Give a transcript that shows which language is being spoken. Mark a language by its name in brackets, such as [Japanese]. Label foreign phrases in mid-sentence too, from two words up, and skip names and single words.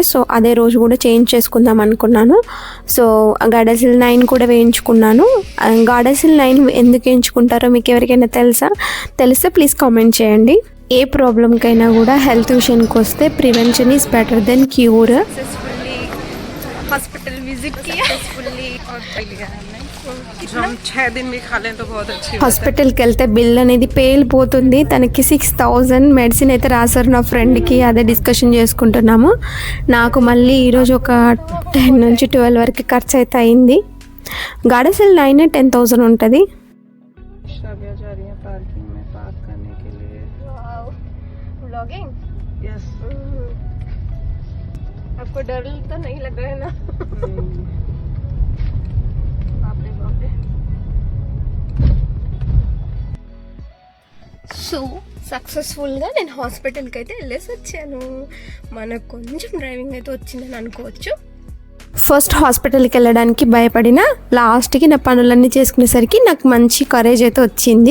[Telugu] సో అదే రోజు కూడా చేంజ్ చేసుకుందాం అనుకున్నాను. సో గాడాసిల్ 9 కూడా వేయించుకున్నాను. గాడాసిల్ 9 ఎందుకు వేయించుకుంటారో మీకు ఎవరికైనా తెలిస్తే ప్లీజ్ కామెంట్ చేయండి. ఏ ప్రాబ్లంకైనా కూడా హెల్త్ విషయానికి వస్తే [English] prevention is better than cure. hospital visit [Hindi] किया हम 6 दिन भी खा लें तो बहुत अच्छी बात है। [Telugu] హాస్పిటల్కి వెళ్తే బిల్ అనేది పేలిపోతుంది. తనకి 6,000 మెడిసిన్ అయితే రాశారు నా ఫ్రెండ్కి, అదే డిస్కషన్ చేసుకుంటున్నాము. నాకు మళ్ళీ ఈరోజు ఒక 10 నుంచి 12 వరకు ఖర్చు అయితే అయింది. గాడాసిల్ 9 10,000 ఉంటుంది. [Hindi] शाबिया जा रही है पार्किंग में पार्क करने के लिए। व्लॉगिंग यस आपको डर तो नहीं लग रहा है ना? बाप रे बाप रे. [Telugu] సో సక్సెస్ఫుల్గా నేను హాస్పిటల్కి అయితే వెళ్ళేసి వచ్చాను. మనకు కొంచెం డ్రైవింగ్ అయితే వచ్చిందని అనుకోవచ్చు. ఫస్ట్ హాస్పిటల్కి వెళ్ళడానికి భయపడిన లాస్ట్కి నా పనులన్నీ చేసుకునేసరికి నాకు మంచి కరేజ్ అయితే వచ్చింది.